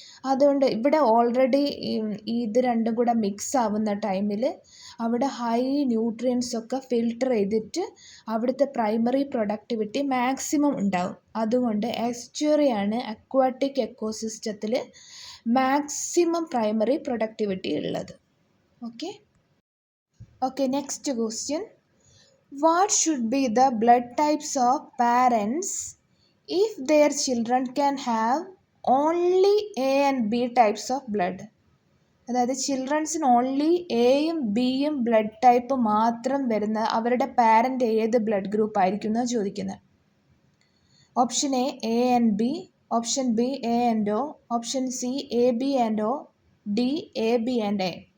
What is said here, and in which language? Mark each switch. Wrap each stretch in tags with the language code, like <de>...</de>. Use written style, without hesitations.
<ml>അതുകൊണ്ട് ഇവിടെ ഓൾറെഡി ഇത് രണ്ടും കൂടെ മിക്സ് ആവുന്ന ടൈമിൽ അവിടെ ഹൈ ന്യൂട്രിയൻസ് ഒക്കെ ഫിൽട്ടർ ചെയ്തിട്ട് അവിടുത്തെ പ്രൈമറി പ്രൊഡക്ടിവിറ്റി മാക്സിമം ഉണ്ടാവും. അതുകൊണ്ട് എസ്റ്റുവറിയാണ് അക്വാട്ടിക് എക്കോസിസ്റ്റത്തിൽ മാക്സിമം പ്രൈമറി പ്രൊഡക്ടിവിറ്റി ഉള്ളത്.</ml> <en>Okay, next question. What should be the blood types of parents if their children can have only A and B types of blood?</en> <ml>അതായത് ചിൽഡ്രൻസിന് only എയും ബിയും blood type മാത്രം വരുന്ന അവരുടെ parent ഏത് blood group ആയിരിക്കും എന്നാണ് ചോദിക്കുന്നത്. Option A and B, option B A and O, option C A B and O, D A B and A.</ml>